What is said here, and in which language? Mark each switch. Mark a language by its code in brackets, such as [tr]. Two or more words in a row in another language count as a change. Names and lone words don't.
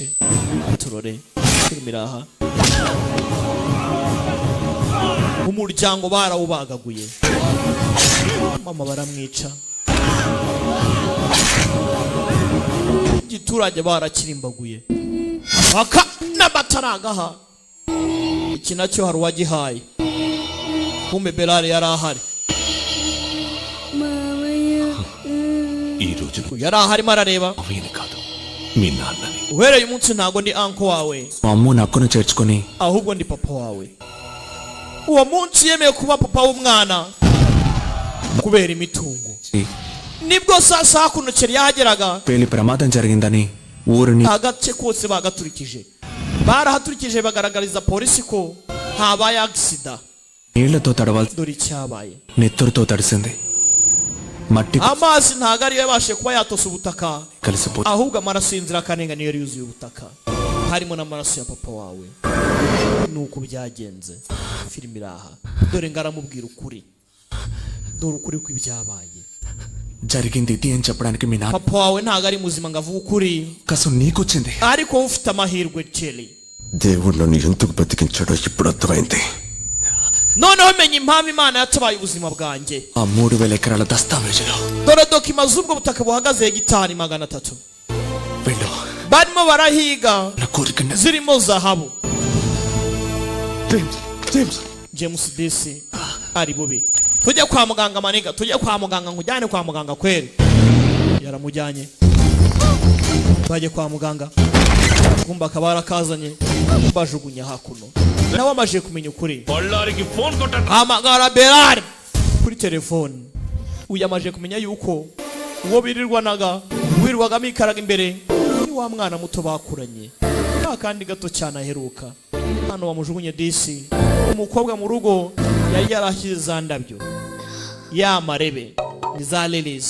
[rw] turore filmiraha umuryango barawubagaguye mama baramwica igiturage barakirimbaguye baka n'amataragaha. iki nacyo hari uwagihaye kumbe Bilal yari ahari. [te] ఈ రోజు [rw] yari ahari marareba [te] మీ నాన్నని. [rw] uhereye umunsi ntago ndi anko wawe, [te] మా అమ్ము నక్కును చేర్చుకొని [rw] ahubwo ndi papa wawe. Uwo munsi yemeye kuba papa w'umwana kubera imitungo, nibwo sasa hakunokera yahageraga [te] పేలి ప్రమాదం జరిగిందని ఊరిని [rw] agace kose bagaturikije, barahaturikije bagaragariza polisi ko habaye agisida. [te] నీళ్లతో తడవాల్సి [rw] dore icyabaye, [te] నెత్తురుతో తడిసింది. మట్టి [rw] amazi ntago ariyo yabashije kuba yatosa ubutaka, [te] కలిసిపోయి [rw] ahubwo amaraso y'inzirakarengane yari yuzuye ubutaka, harimo n'amaraso ya papa wawe. nuko byagenze. filime iraha, dore ngaramubwira ukuri, dore ukuri kw'ibyabaye. [te] జరిగింది ఇది అని చెప్పడానికి మీ నాన్న [rw] papa wawe ntago ari muzima ngo avuge ukuri, [te] కసం నీకొచ్చింది. [rw] ariko wowe ufite amahirwe Kelly. [te] దేవుడు నన్ను ఎందుకు బతికించాడో ఇప్పుడు అర్థమైంది. [rw] noneho menya impamvu imana yatabaye ubuzima bwanjye. [te] ఆ 3000 ఎకరాల దస్తావేజులో [rw] dore dokima z'ubwo butaka buhagaze hegitari 300 [te] వెళ్ళు. [rw] barimo barahiga [te] నా కోరిక [rw] zirimo zahabu. [te] జేమ్స్ [rw] James Disi ari bubi, tujya kwa muganga maniga, tujya kwa muganga nkujyane kwa muganga kweli. yaramujyanye, bajye kwa muganga, kumba kabara kazanye bajugunya hakuno. nawe amaje kumenya ukuri, [te] బళ్ళారికి ఫోన్ కొట్టండి. [rw] hamagara Berard kuri telefone. uyu amaje kumenya yuko uwo birirwanaga wirwagamo ikaraga imbere ni wa mwana muto bakuranye, ka kandi gato cyane aheruka hano wamujugunye Disi. umukobwa mu rugo yari yarashyize za ndabyo ya marebe ni za lilies.